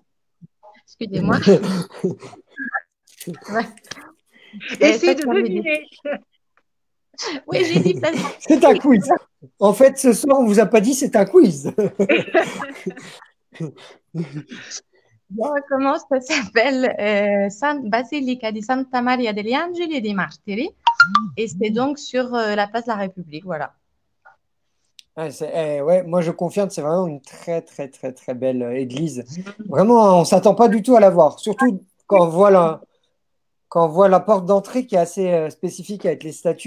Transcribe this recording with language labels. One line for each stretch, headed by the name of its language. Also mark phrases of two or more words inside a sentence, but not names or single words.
French: Excusez-moi. Ouais. Essayez Faites de comme vous dites. deviner. Oui, j'ai dit place C'est un d'Italie. quiz. En fait, ce soir, on vous a pas dit, c'est un quiz. Je recommence, ça s'appelle San Basilica di Santa Maria degli Angeli e dei Martiri. Et c'est donc sur la place de la République. Voilà. Ouais, ouais, moi, je confirme, c'est vraiment une très belle église. Vraiment, on s'attend pas du tout à la voir. Surtout quand on voit la porte d'entrée qui est assez spécifique avec les statues.